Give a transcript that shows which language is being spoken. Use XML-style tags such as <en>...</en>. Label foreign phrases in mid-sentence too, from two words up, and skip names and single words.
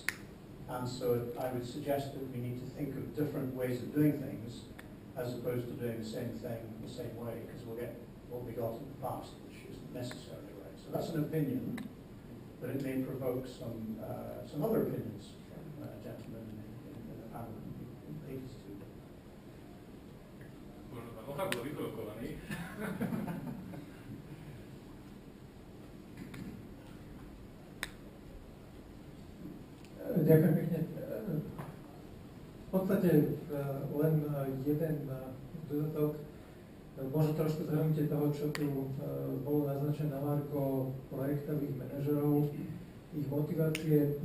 <en>And so I would suggest that we need to think of different ways of doing things as opposed to doing the same thing the same way, because we'll get what we got in the past, which isn't necessarily right. So that's an opinion, but it may provoke some other opinions from gentlemen in the panel and ladies too.</en> <sk>Ďakujem pekne. V podstate len jeden dodatok, možno trošku zhrnutie toho, čo tu bolo naznačené na margo projektových manažerov, ich motivácie.</sk>